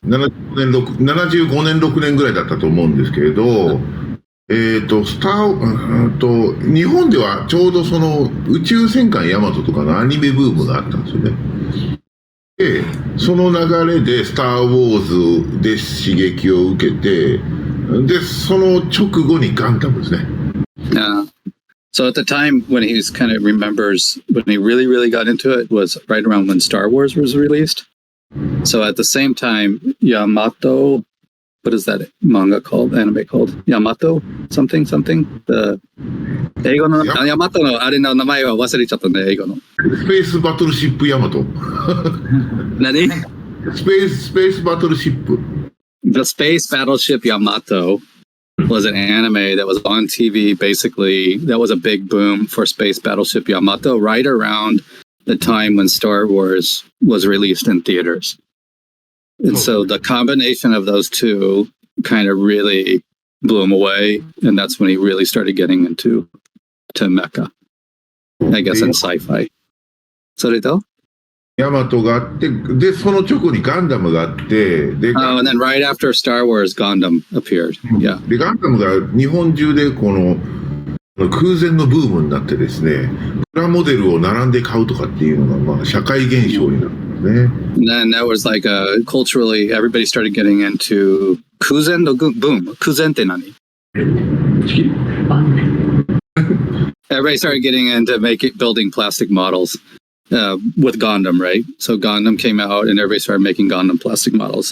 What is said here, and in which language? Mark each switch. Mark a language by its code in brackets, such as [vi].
[ja] 75年、6年ぐらいだったと思うんですけれど、日本ではちょうどその宇宙戦艦ヤマトとかのアニメブームがあったんですよね。で、その流れでスター・ウォーズで刺激を受けて、で、その直後にガンダムですね。 [en] So at the time when he kind of remembers when he really got into it was right around when Star Wars was released. So at the same time, Yamato, what is that manga called, anime called? Yamato something? [ja] The 英語のヤマトのあれの名前は忘れちゃったね、英語の。スペースバトルシップヤマト。何？スペースバトルシップ。 [en] The Space Battleship Yamato was an anime that was on TV, basically. That was a big boom for Space Battleship Yamato right around the time when Star Wars was released in theaters. And so the combination of those two kind of really blew him away. And that's when he really started getting into mecha, I guess, in sci-fi. [ja] それとヤマトがあって、で、その直後にガンダムがあって、で、 [en] and then right after Star Wars, Gundam appeared. Yeah. [ja] で、ガンダムが日本中でこの空前のブームになってですね、プラモデルを並んで買うとかっていうのがまあ社会現象になるんですね。 [en] And then that was like culturally, everybody started getting into [ja] 空前の [en] boom. [ja] 空前って何? [en] Everybody started getting into building plastic models. With Gundam, right? So Gundam came out and everybody started making Gundam plastic models.